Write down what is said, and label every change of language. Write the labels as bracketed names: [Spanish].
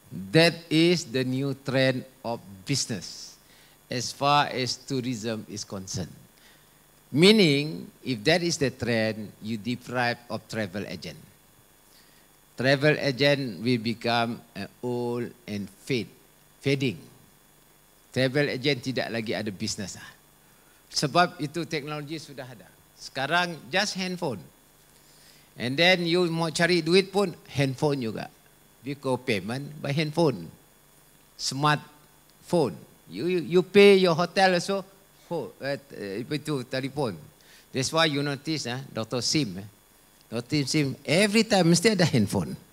[English] That is the new trend of business as far as tourism is concerned. Meaning, if that is the trend, you deprive of travel agent. Travel agent will become old and fading. [Malay] Travel agent tidak lagi ada business. Sebab itu teknologi sudah ada. Sekarang [English] just [Malay] handphone. [English] And then you [Malay] mau cari duit pun handphone juga. [English] Because payment by handphone. Smartphone. You pay your hotel also itu telephone. That's why you notice Dr. Sim. Dr. Sim every time [Malay] mesti ada [English] handphone.